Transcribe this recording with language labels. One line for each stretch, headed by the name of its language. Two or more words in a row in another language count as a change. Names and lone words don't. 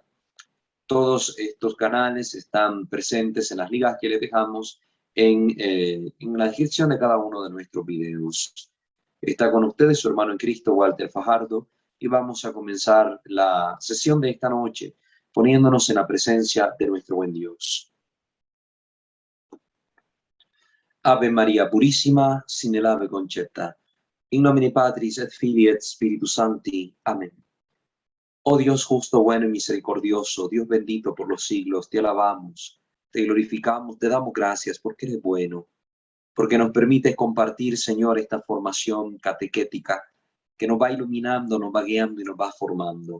Spanish: Todos estos canales están presentes en las ligas que les dejamos en la descripción de cada uno de nuestros videos. Está con ustedes su hermano en Cristo, Walter Fajardo, y vamos a comenzar la sesión de esta noche poniéndonos en la presencia de nuestro buen Dios. Ave María Purísima, sin el ave concepta.
Latin: In nomine Patris et Filii et Spiritus Sancti.
Spanish: Amén. Oh Dios justo, bueno y misericordioso, Dios bendito por los siglos, te alabamos, te glorificamos, te damos gracias porque eres bueno, porque nos permites compartir, Señor, esta formación catequética que nos va iluminando, nos va guiando y nos va formando.